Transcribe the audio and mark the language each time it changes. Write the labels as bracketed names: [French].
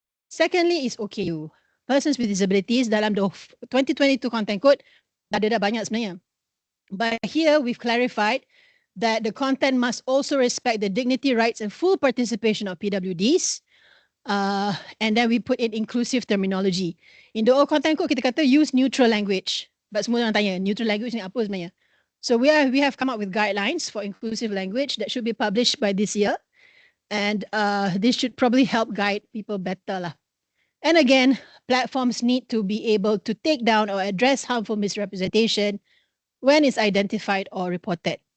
[English] Secondly is OKU. Persons with disabilities dalam the 2022 content code [Malay] ada dah banyak sebenarnya. [English] But here we've clarified that the content must also respect the dignity, rights and full participation of PWDs. And then we put in inclusive terminology. In the old content code [Malay] kita kata [English] use neutral language. [Malay] But semua orang tanya, neutral language ni apa sebenarnya? [English] So we have come up with guidelines for inclusive language that should be published by this year. And this should probably help guide people better lah. And again, platforms need to be able to take down or address harmful misrepresentation when it's identified or reported.